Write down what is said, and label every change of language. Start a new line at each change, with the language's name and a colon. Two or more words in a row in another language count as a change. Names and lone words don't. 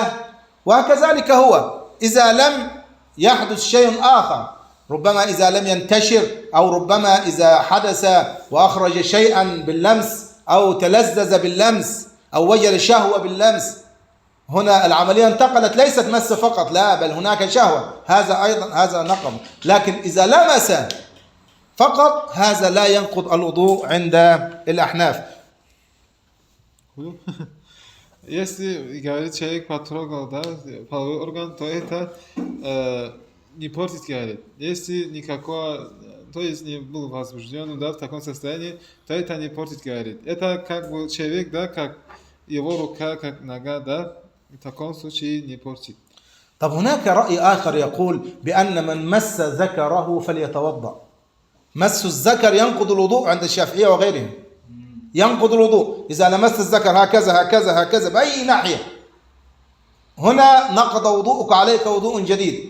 Arabic: وكذلك هو إذا لم يحدث شيء آخر، ربما إذا لم ينتشر، أو ربما إذا حدث وأخرج شيئا باللمس، أو تلذذ باللمس، أو وجد شهوة باللمس، هنا العملية انتقلت، ليست مس فقط، لا بل هناك شهوة، هذا أيضا هذا نقض. لكن إذا لمس فقط هذا لا ينقض الوضوء عند الأحناف.
Russian: Если говорит человек потрогал, да, половой орган, то это не портит, говорит. Если никакого, то есть не был возбужден, да, в таком состоянии, то это не портит, говорит. Это как бы человек, да, как его рука, как нога, да, в таком случае не портит.
Arabic: طب هناك رأي آخر يقول بأن من مس ذكره فليتوضأ. مس الذكر ينقض الوضوء عند الشافعية وغيرهم، ينقض الوضوء إذا لمست الذكر هكذا هكذا هكذا بأي ناحية، هنا نقض وضوءك، عليك وضوء جديد.